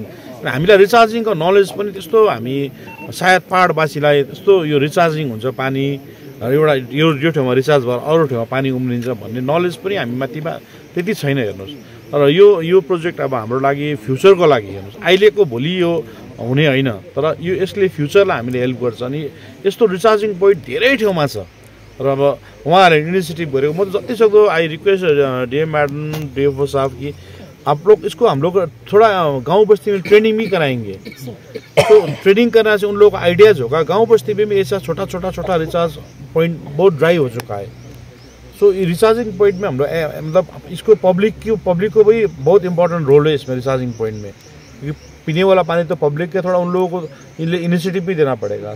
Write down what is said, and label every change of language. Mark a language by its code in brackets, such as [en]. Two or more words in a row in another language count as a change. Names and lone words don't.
[ne] र हामीलाई रिचार्जिङको नलेज पनि त्यस्तो हामी सायद पहाडवासीलाई त्यस्तो यो रिचार्जिङ हुन्छ पानी एउटा यो ठाउँमा रिचार्ज भएर अरू ठाउँमा पानी उम्रिन्छ भन्ने नलेज पनि हामी माथिमा त्यति छैन। हेर्नुहोस्, र यो प्रोजेक्ट अब हाम्रो लागि फ्युचरको लागि हेर्नुहोस्, अहिलेको भोलि यो हुने होइन, तर यो यसले फ्युचरलाई हामीले हेल्प गर्छ। अनि यस्तो [en] recharging point [ne] धेरै ठाउँमा छ र अब उहाँहरूले इनिसिएटिभ गरेको म जति सक्दो [en] I request DM madam, [ne] डीएफओ साहब [hi] कि आप लोग इसको हम लोग थोड़ा गांव बस्ती में ट्रेनिंग भी कराएंगे। तो ट्रेनिंग करने से उन लोगों को आइडियाज होगा। गांव बस्ती में भी ऐसा छोटा [en] recharge point [hi] बहुत ड्राई हो चुका है। सो [en] recharging point [hi] में हम लोग मतलब इसको पब्लिक को भी बहुत [en] important role [hi] है इसमें [en] recharging point [hi] में, क्योंकि पीने वाला पानी तो पब्लिक के, थोड़ा उन लोगों को इनिशिएटिव भी देना पड़ेगा।